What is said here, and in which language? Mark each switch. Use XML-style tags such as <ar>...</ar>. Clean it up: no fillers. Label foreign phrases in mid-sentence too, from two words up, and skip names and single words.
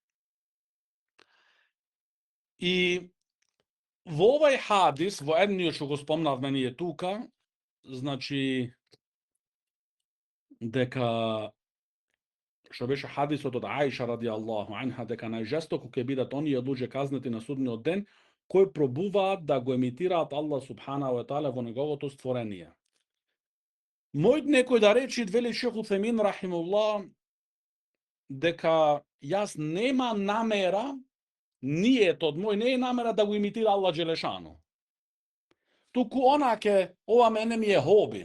<mk>И во овај хадис, во едниот што го спомнавме ние тука, значи, дека што беше хадисот од Аиша</mk> <ar>رضي الله عنها,</ar> <mk>дека најжестоко ќе бидат оние луѓе казнети на судниот ден, кои пробуваат да го емитираат Аллах</mk> <ar>سبحانه وتعالى</ar> <mk>во неговото створение. Мојд некој да речи, вели Шейх Утемин рахимуллах, дека јас нема намера ниетот мој не е намера да го имитира Аллах Джелешану. Туку онаке, ова мене ми е хоби.</mk>